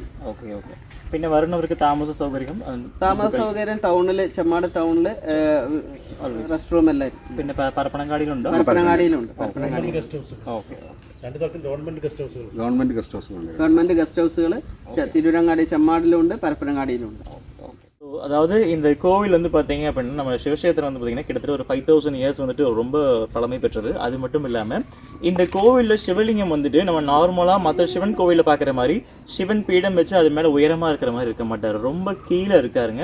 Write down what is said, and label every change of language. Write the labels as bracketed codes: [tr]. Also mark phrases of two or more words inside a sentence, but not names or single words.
[ml] പിന്നെ വരുന്നവർക്ക് താമസ സൗകര്യം ടൗണിൽ, ചെമ്മാട് ടൗണിൽ റെസ്റ്റ് റൂം എല്ലാം. പിന്നെ പരപ്പനങ്ങാടിയിലുണ്ട്. ഗവൺമെന്റ് ഗസ്റ്റ് ഹൗസുകൾ തിരൂരങ്ങാടി, ചെമ്മാടിലുണ്ട്, പരപ്പനങ്ങാടിയിലുണ്ട്. [ta] அதாவது இந்த கோவில் வந்து பார்த்தீங்க அப்படின்னா நம்ம சிவக்ஷேத்திரம் வந்து பார்த்தீங்கன்னா கிட்டத்தட்ட ஒரு 5000 இயர்ஸ் வந்துட்டு ரொம்ப பழமை பெற்றது. அது மட்டும் இல்லாமல் இந்த கோவிலில் சிவலிங்கம் வந்துட்டு நம்ம நார்மலாக மற்ற சிவன் கோவிலில் பார்க்குற மாதிரி சிவன் பீடம் வச்சு அது மேலே உயரமாக இருக்கிற மாதிரி இருக்க மாட்டார், ரொம்ப கீழே இருக்காருங்க.